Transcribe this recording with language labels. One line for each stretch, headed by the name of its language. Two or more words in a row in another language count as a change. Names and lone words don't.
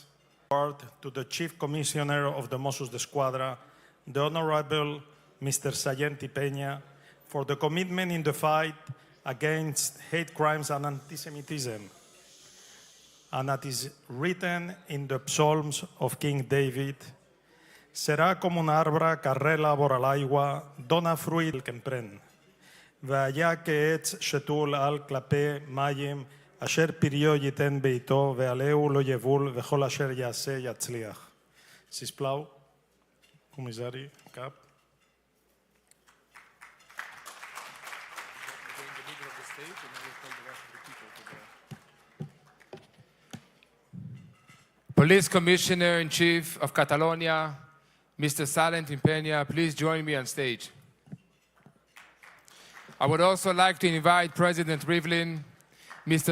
English: To the Chief Commissioner of the Mossos d'Esquadra, the Honorable Mr. Sayenti Peña, for the commitment in the fight against hate crimes and anti-Semitism. And that is written in the Psalms of King David,
Catalan: serà com un arbre que arrela vora l'aigua, dona fruit que empren.
Hebrew: והיה כעץ שתול על כלפי מים, אשר פריו ייתן בעתו, ועלהו לא יבול, וכל אשר יעשה יצליח.
Catalan: sisplau, comissari, cap.
English: Police Commissioner-in-Chief of Catalonia, Mr. Sayenti Peña, please join me on stage. I would also like to invite President Rivlin, Mr.